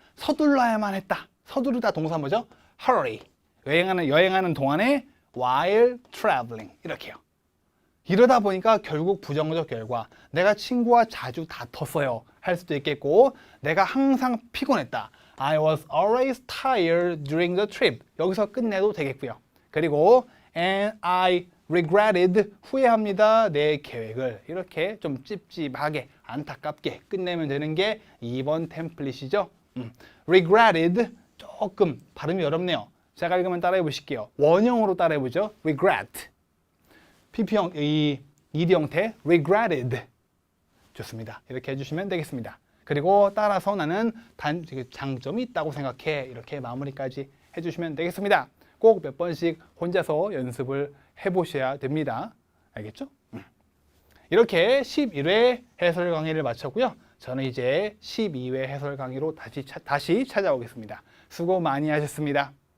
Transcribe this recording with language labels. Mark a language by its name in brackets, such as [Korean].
[Korean] 서둘러야만 했다. 서두르다 동사 뭐죠? Hurry 여행하는 동안에 [English] while traveling [Korean] 이렇게요. 이러다 보니까 결국 부정적 결과 내가 친구와 자주 다퉜어요 할 수도 있겠고 내가 항상 피곤했다. [English] I was always tired during the trip [Korean] 여기서 끝내도 되겠고요. 그리고 [English] and I regretted [Korean] 후회합니다 내 계획을 이렇게 좀 찝찝하게 안타깝게 끝내면 되는 게 2번 템플릿이죠. regretted 조금 발음이 어렵네요. 제가 읽으면 따라해 보실게요. 원형으로 따라해 보죠. regret PP형 ED 형태 regretted 좋습니다. 이렇게 해주시면 되겠습니다. 그리고 따라서 나는 장점이 있다고 생각해 이렇게 마무리까지 해주시면 되겠습니다. 꼭 몇 번씩 혼자서 연습을 해보셔야 됩니다. 알겠죠? 이렇게 11회 해설 강의를 마쳤고요. 저는 이제 12회 해설 강의로 다시 찾아오겠습니다. 수고 많이 하셨습니다.